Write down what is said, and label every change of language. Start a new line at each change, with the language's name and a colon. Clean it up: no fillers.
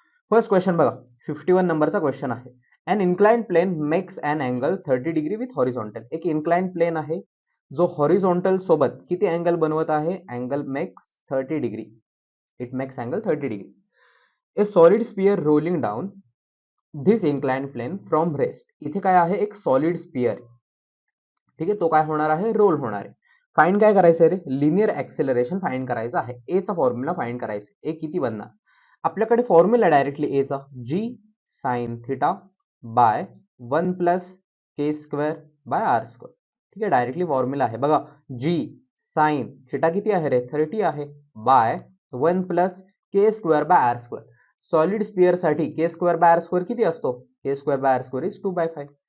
Marathi: First question बघा, 51 नंबरचा question आहे.
English: An inclined plane makes an angle 30 degree with horizontal.
Marathi: एक इन्क्लाइंड प्लेन आहे जो हॉरिझॉन्टल सोबत किती अँगल बनवत आहे?
English: Angle makes 30 degree. It makes angle 30 degree. A solid sphere rolling down this inclined plane from rest.
Marathi: इथे काय आहे? एक सॉलिड स्पियर. ठीक आहे, तो काय होणार आहे? रोल होणार आहे. फाइंड काय करायचं आहे रे? लिनियर ऍक्सेलरेशन फाइंड करायचं आहे. ए चा फॉर्म्युला फाइंड करायचा. ए किती बनणार?
English: आपल्याकडे formula directly A चा G sine theta by 1 plus K square by R square.
Marathi: ठीक आहे, डायरेक्टली फॉर्म्युला आहे बघा. जी साइन थिटा किती आहे रे?
English: 30 आहे, by 1 plus K square by R square.
Marathi: Solid sphere साठी
English: K square by R square किती असतो? K square by R square is 2/5.